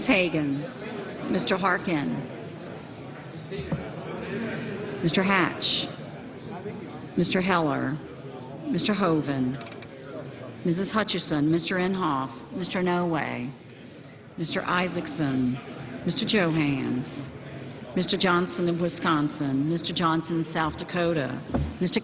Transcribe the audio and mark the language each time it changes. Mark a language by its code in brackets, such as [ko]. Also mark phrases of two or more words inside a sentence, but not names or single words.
[en] Hagan, Mr. Harkin, Mr. Hatch, Mr. Heller, Mr. Hoven, Mrs. Hutchison, Mr. Inhofe, Mr. Noway, Mr. Isaacson, Mr. Johans, Mr. Johnson of Wisconsin, Mr. Johnson, South Dakota, Mr.